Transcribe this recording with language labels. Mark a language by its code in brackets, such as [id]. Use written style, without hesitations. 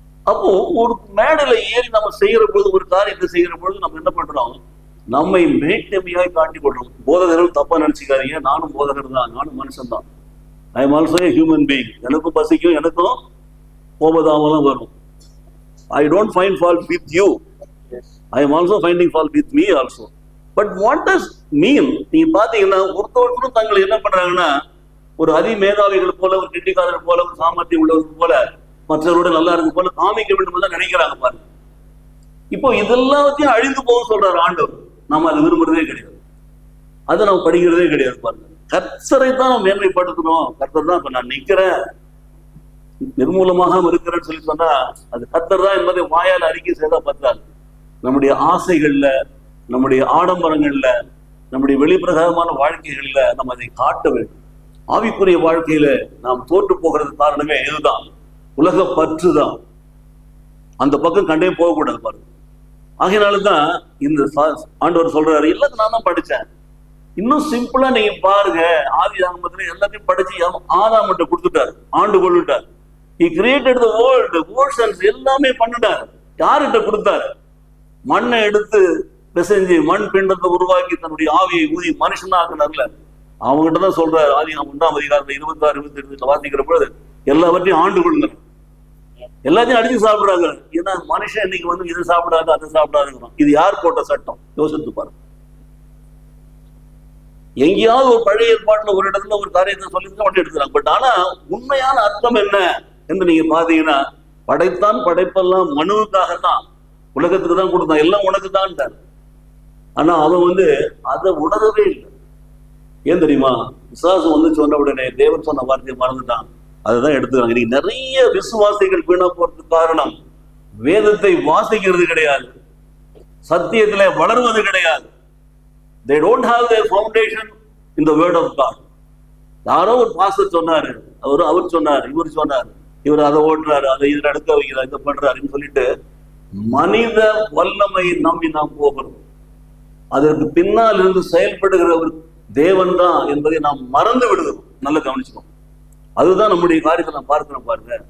[ta] அப்போ ஒரு மேடையில ஏறி நம்ம செய்யற பொழுது, ஒரு காரியத்தை செய்யற பொழுது நம்ம என்ன பண்றோம்? நம்மை மேட்டமையாய் காட்டி கொள்றோம். போதகர்கள் தப்பா நினைச்சுக்காதீங்க, நானும் போதகர் தான், நானும் மனுஷன் தான். [en] I am also a human being. [ta] எனக்கும் பசிக்கும், எனக்கும் கோபதாமலாம் வரும். [en] I don't find fault with you. I am also finding fault with me also. But what does mean? [ta] நீங்க பாத்தீங்கன்னா ஒருத்தவர்களும் தங்களை என்ன பண்றாங்கன்னா, ஒரு அதிமேதாவிகள் போல, ஒரு கிட்டிக்காரர் போல, ஒரு சாமர்த்தியம் உள்ளவர்கள் போல, மற்றவரோட நல்லா இருக்கு போல காமிக்க வேண்டும் தான் நினைக்கிறாங்க பாருங்க. இப்போ இதெல்லாத்தையும் அழிந்து போக சொல்றாரு ஆண்டவர். நாம அதை விரும்புறதே கிடையாது, அதை நம்ம படிக்கிறதே கிடையாது பாருங்க. கர்த்தரை தான் நம்ம மேன்மைப்படுத்தணும். கர்த்தர் தான் இப்ப நான் நிக்கிறேன், நிர்மூலமாக இருக்கிறேன்னு சொல்லி சொன்னா அது கர்த்தர் தான் என்பதை வாயால் அறிக்கை செய்தா பத்தாது. நம்முடைய ஆசைகள்ல, நம்முடைய ஆடம்பரங்கள்ல, நம்முடைய வெளிப்பிரகாரமான வாழ்க்கைகள்ல நம்ம அதை காட்ட வேண்டும். ஆவிக்குரிய வாழ்க்கையில நாம் தோற்று போகிறது காரணமே இதுதான், உலக பற்று தான். அந்த பக்கம் கண்டே போகக்கூடாது பாருங்க. ஆகையினாலதான் இந்த ஆண்டவர் சொல்றாரு, எல்லாத்தையும் நான் தான் படிச்சேன். இன்னும் சிம்பிளா நீங்க பாருங்க, ஆதியாகமத்துல எல்லாத்தையும் படிச்சு ஆதாம் மட்டும் கொடுத்துட்டாரு, ஆண்டு கொள்ளுட்டார். [en] He created the world, oceans, [ta] எல்லாமே பண்ணிட்டாரு. யார்கிட்ட கொடுத்தாரு? மண்ணை எடுத்து பிசைஞ்சு மண் பிண்டத்தை உருவாக்கி தன்னுடைய ஆவியை ஊதி மனுஷனா ஆக்குனார்ல, அவங்ககிட்ட தான் சொல்றாரு. ஆதியாகமம் 1ஆம் அதிகாரத்துல 26, 28 வாசிக்கிற பொழுது எல்லாவற்றையும் ஆண்டு கொள்ளுங்க. எல்லாத்தையும் அடிச்சு சாப்பிடுறாங்க. ஏன்னா மனுஷன் இன்னைக்கு இதை சாப்பிடாது, அதை சாப்பிடாதுங்கிறோம். இது யார் போட்ட சட்டம்? யோசித்து பாருங்க. எங்கேயாவது ஒரு பழைய ஏற்பாட்டுல ஒரு இடத்துல ஒரு காரியத்தை சொல்லி ஒன்று எடுக்கிறாங்க. பட் ஆனா உண்மையான அர்த்தம் என்ன என்று நீங்க பாத்தீங்கன்னா, படைத்தான், படைப்பெல்லாம் மனுவுக்காகத்தான், உலகத்துக்கு தான் கொடுத்தான், எல்லாம் உனக்கு தான். ஆனா அவன் அதை உணரவே இல்லை. ஏன் தெரியுமா? விசுவாசம் சொன்ன உடனே தேவன் சொன்ன வார்த்தையை மறந்துட்டான். அதுதான் எடுத்துக்கிறாங்க. இன்னைக்கு நிறைய விசுவாசிகள் வீணா போறதுக்கு காரணம் வேதத்தை வாசிக்கிறது கிடையாது, சத்தியத்துல வளர்வது கிடையாது. [en] They don't have their foundation in the word of God. [ta] யாரோ ஒரு பாஸ்டர் சொன்னாரு, அவர் சொன்னார், இவர் சொன்னார், இவர் அதை ஓட்டுறாரு, அதை இதில் அடுக்க வைக்கிறார், இதை பண்றாருன்னு சொல்லிட்டு மனித வல்லமை நம்பி நாம் போகிறோம். அதற்கு பின்னால் இருந்து செயல்படுகிற ஒரு தேவன் தான் என்பதை நாம் மறந்து விடுகிறோம். நல்லா கவனிச்சுக்கோம். அதுதான் நம்முடைய காரியத்தை நான் பார்க்கிறோம் பாருங்க.